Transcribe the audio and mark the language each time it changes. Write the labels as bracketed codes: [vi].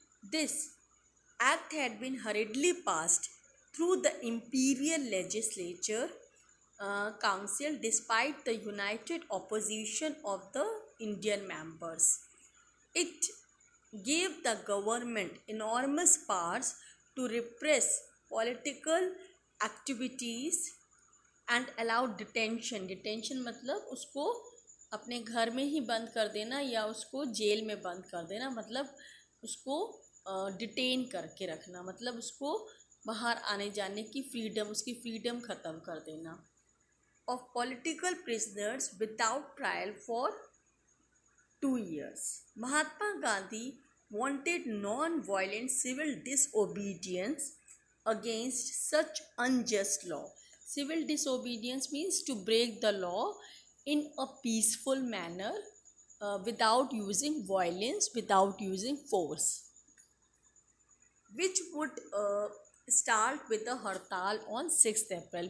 [en] This act had been hurriedly passed through the imperial legislature council despite the united opposition of the Indian members. It gave the government enormous powers to repress political activities and allow detention. [hi] Detention मतलब उसको अपने घर में ही बंद कर देना या उसको जेल में बंद कर देना, मतलब उसको डिटेन करके रखना, मतलब उसको बाहर आने जाने की फ्रीडम, उसकी फ्रीडम ख़त्म कर देना. [en] Of political prisoners without trial for 2 years. Mahatma Gandhi wanted non-violent civil disobedience against such unjust law. Civil disobedience means to break the law in a peaceful manner, without using violence, without using force, which would start with a hartal on 6th April.